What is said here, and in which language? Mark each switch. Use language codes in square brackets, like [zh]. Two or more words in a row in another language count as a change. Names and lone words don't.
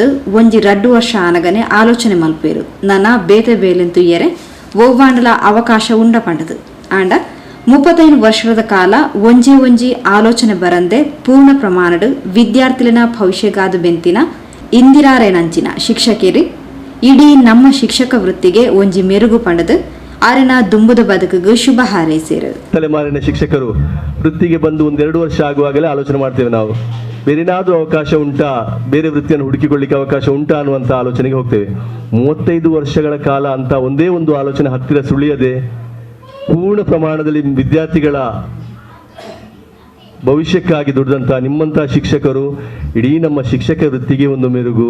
[tcy] ಒಂಜಿ 2 ವರ್ಷ ಆನಗನೆ ಆಲೋಚನೆ ಮಲ್ಪೇರು ನನ್ನ ಬೇತೆ ಬೇಲೆಂತು ಎರೆ ಒವ್ವಾಂಡಲ ಅವಕಾಶ ಉಂಡ ಪಂಡದು ಆಂಡ 35 ವರ್ಷದ ಕಾಲ ಒಂಜಿ ಆಲೋಚನೆ ಬರಂದೆ ಪೂರ್ಣ ಪ್ರಮಾಣದ ವಿದ್ಯಾರ್ಥಿಲಿನ ಭವಿಷ್ಯಗಾದು ಬೆಂತಿನ ಇಂದಿರಾರೇನಂಚಿನ ಶಿಕ್ಷಕೇರಿ ಇಡೀ ನಮ್ಮ ಶಿಕ್ಷಕ ವೃತ್ತಿಗೆ ಒಂಜಿ ಮೆರುಗು ಪಂಡದು ಆರೆನ ದುಂಬುದ ಬದುಕಿಗೂ ಶುಭ ಹಾರೈಸಿರು. [kn] ತಲೆಮಾರಿನ ಶಿಕ್ಷಕರು ವೃತ್ತಿಗೆ ಬಂದು 1-2 ವರ್ಷ ಆಗುವಾಗಲೇ ಆಲೋಚನೆ ಮಾಡ್ತೇವೆ ನಾವು ಬೇರೆನಾದ್ರೂ ಅವಕಾಶ ಉಂಟಾ, ಬೇರೆ ವೃತ್ತಿಯನ್ನು ಹುಡುಕಿಕೊಳ್ಳಿಕ್ಕೆ ಅವಕಾಶ ಉಂಟಾ ಅನ್ನುವಂಥ ಆಲೋಚನೆಗೆ ಹೋಗ್ತೇವೆ. 35 ವರ್ಷಗಳ ಕಾಲ ಅಂತ ಒಂದೇ ಒಂದು ಆಲೋಚನೆ ಹತ್ತಿರ ಸುಳಿಯದೆ ಪೂರ್ಣ ಪ್ರಮಾಣದಲ್ಲಿ ವಿದ್ಯಾರ್ಥಿಗಳ ಭವಿಷ್ಯಕ್ಕಾಗಿ ದುಡಿದಂಥ ನಿಮ್ಮಂಥ ಶಿಕ್ಷಕರು ಇಡೀ ನಮ್ಮ ಶಿಕ್ಷಕ ವೃತ್ತಿಗೆ ಒಂದು ಮೆರುಗು.